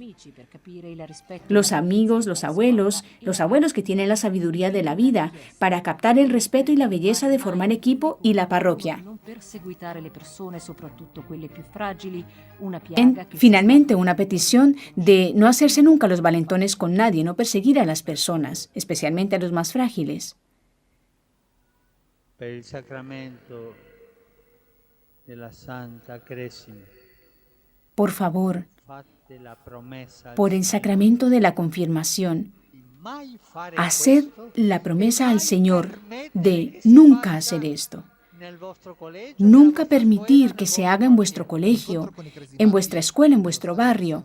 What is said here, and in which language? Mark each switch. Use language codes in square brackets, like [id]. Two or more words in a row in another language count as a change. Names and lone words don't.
[es] Los amigos, los abuelos que tienen la sabiduría de la vida, para captar el respeto y la belleza de formar equipo, y la parroquia. Finalmente, una petición de no hacerse nunca los valentones con nadie, no perseguir a las personas, especialmente a los más frágiles. [it] Per il sacramento della Santa Cresima. [es] Por favor, por el sacramento de la confirmación, haced la promesa al Señor de nunca hacer esto. Nunca permitir que se haga en vuestro colegio, en vuestra escuela, en vuestro barrio.